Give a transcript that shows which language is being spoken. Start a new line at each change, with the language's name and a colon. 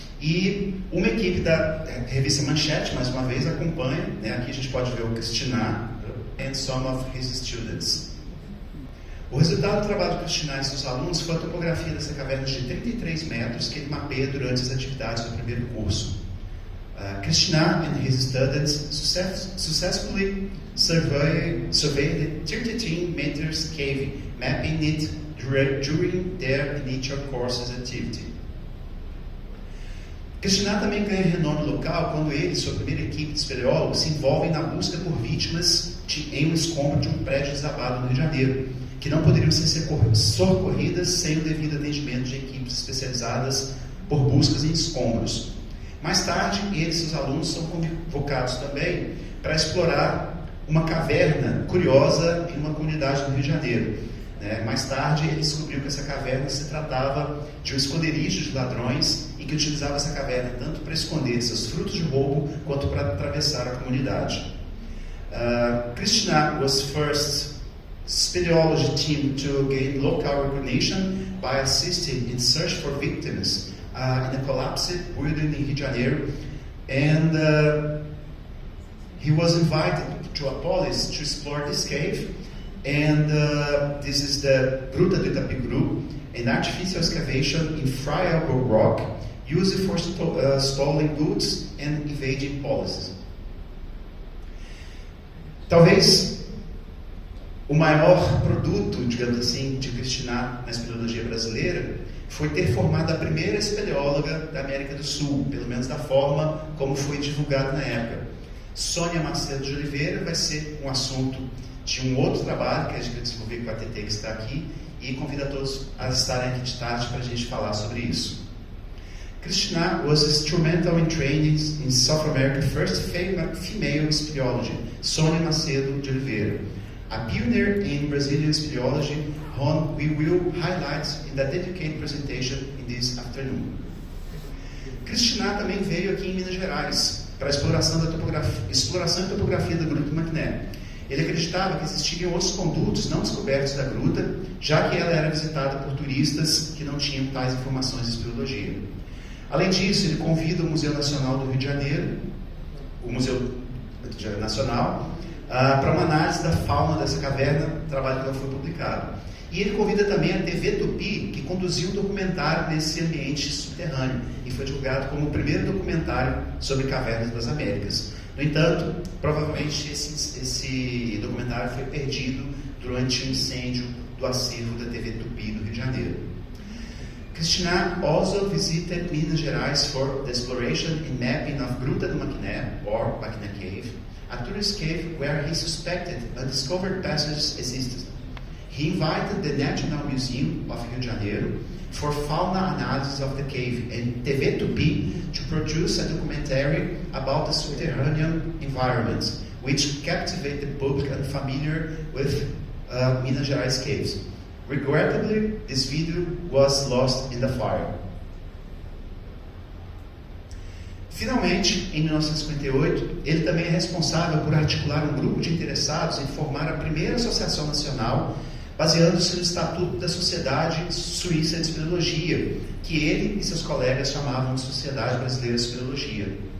Portuguese: E uma equipe da revista Manchete, mais uma vez, acompanha, né, aqui a gente pode ver o Cristiano
English: and some of his students.
Portuguese: O resultado do trabalho de Cristiano e seus alunos foi a topografia dessa caverna de 33 metros que ele mapeia durante as atividades do primeiro curso.
English: Krishna and his students successfully surveyed the 33 meters cave, mapping it during their initial courses activity.
Portuguese: Krishna também ganha renome local quando ele e sua primeira equipe de espeleólogos se envolvem na busca por vítimas em um escombro de um prédio desabado no Rio de Janeiro, que não poderiam ser socorridas sem o devido atendimento de equipes especializadas por buscas em escombros. Mais tarde, ele e seus alunos são convocados também para explorar uma caverna curiosa em uma comunidade do Rio de Janeiro. Mais tarde, ele descobriu que essa caverna se tratava de um esconderijo de ladrões e que utilizava essa caverna tanto para esconder seus frutos de roubo quanto para atravessar a comunidade.
English: Krishna was first speleology team to gain local recognition by assisting in search for victims in a collapsed building in Rio de Janeiro, and he was invited to Apolis to explore this cave, and this is the Gruta do Itapicuru, an artificial excavation in friable rock used for stolen goods and evading policies.
Portuguese: Talvez o maior produto, digamos assim, de Krishna na espeleologia brasileira foi ter formado a primeira espeleóloga da América do Sul, pelo menos da forma como foi divulgado na época. Sônia Macedo de Oliveira vai ser um assunto de um outro trabalho que a gente vai desenvolver com a TT que está aqui, e convido a todos a estarem aqui de tarde para a gente falar sobre isso.
English: Krishna was instrumental in training in South America's first female speleology, Sônia Macedo de Oliveira, a pioneer in Brazilian speleology, whom we will highlight in the dedicated presentation in this afternoon.
Portuguese: Krishna também veio aqui em Minas Gerais para a exploração e topografia da Gruta do Maquiné. Ele acreditava que existiriam outros condutos não descobertos da gruta, já que ela era visitada por turistas que não tinham tais informações de espeleologia. Além disso, ele convida o Museu Nacional do Rio de Janeiro, o Museu Nacional, para uma análise da fauna dessa caverna, trabalho que não foi publicado. E ele convida também a TV Tupi, que conduziu um documentário nesse ambiente subterrâneo, e foi divulgado como o primeiro documentário sobre cavernas das Américas. No entanto, provavelmente esse documentário foi perdido durante o incêndio do acervo da TV Tupi do Rio de Janeiro.
English: Krishna also visited Minas Gerais for the exploration and mapping of Gruta do Maquiné, or Maquiné Cave, a tourist cave where he suspected undiscovered passages existed. He invited the National Museum of Rio de Janeiro for fauna analysis of the cave and TV Tupi to produce a documentary about the subterranean environment, which captivate the public unfamiliar with Minas Gerais caves. Regrettably, this video was lost in the fire.
Portuguese: Finalmente, em 1958, ele também é responsável por articular um grupo de interessados em formar a primeira associação nacional, baseando-se no Estatuto da Sociedade Suíça de Espeleologia, que ele e seus colegas chamavam de Sociedade Brasileira de Espeleologia.